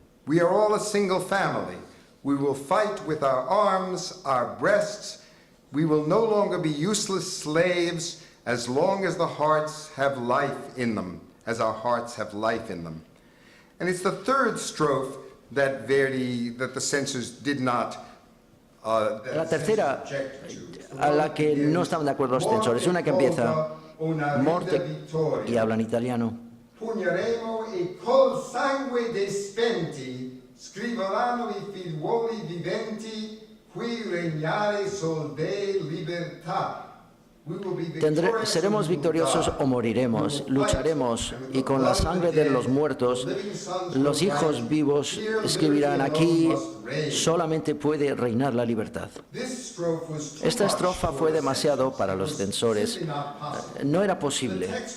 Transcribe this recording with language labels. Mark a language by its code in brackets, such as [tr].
[en] We are all a single family. We will fight with our arms, our breasts. We will no longer be useless slaves as long as the hearts have life in them, as our hearts have life in them. And it's the third strophe that the censors did not [es] La tercera, a la que no estaban de acuerdo los censores, una que empieza morte y habla en italiano. [it] Pugneremo e col sangue dei spenti scriveranno I figliuoli viventi qui regnare sol Dei libertà. [es] Seremos victoriosos o moriremos, lucharemos, y con la sangre de los muertos, los hijos vivos escribirán: aquí solamente puede reinar la libertad. Esta estrofa fue demasiado para los censores. No era posible.